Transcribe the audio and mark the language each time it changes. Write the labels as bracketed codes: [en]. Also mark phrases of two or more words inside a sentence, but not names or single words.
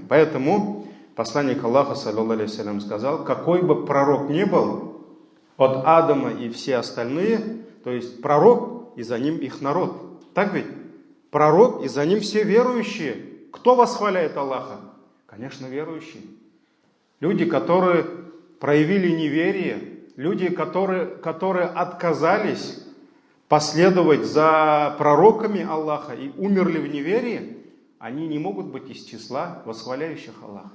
[ru] Поэтому посланник Аллаха, саллаллаху алейхи вассалям, сказал, какой бы пророк ни был, от Адама и все остальные, то есть пророк и за ним их народ. Так ведь? Пророк и за ним все верующие. Кто восхваляет Аллаха? Конечно, верующие. Люди, которые проявили неверие, люди, которые отказались последовать за пророками Аллаха и умерли в неверии, они не могут быть из числа восхваляющих Аллаха.